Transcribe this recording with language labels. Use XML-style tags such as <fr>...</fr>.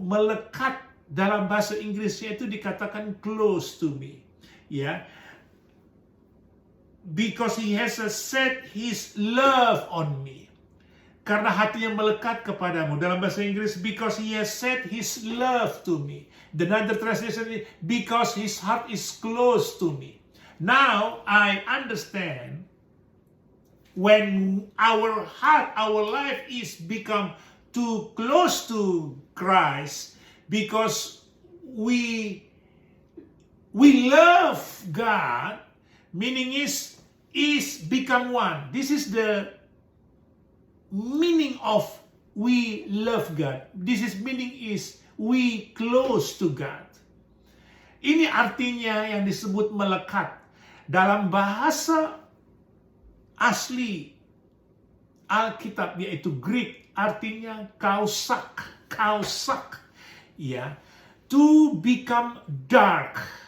<id>Melekat dalam bahasa Inggrisnya itu dikatakan</id> <en>close to me.</en> <id>Ya.</id> <en>Because he has set his love on me.</en> <id>Karena hatinya melekat kepadamu. Dalam bahasa Inggris,</id> <en>because he has set his love to me. Another translation is, because his heart is close to me. Now, I understand when our heart, our life is become too close to Christ, because we love God, meaning is become one. This is the meaning of we love God. This is meaning is we close to God.</en> <id>Ini artinya yang disebut melekat. Dalam bahasa asli Alkitab yaitu Greek artinya kausak.</id> <en>Kausak. Ya. To become dark.</en>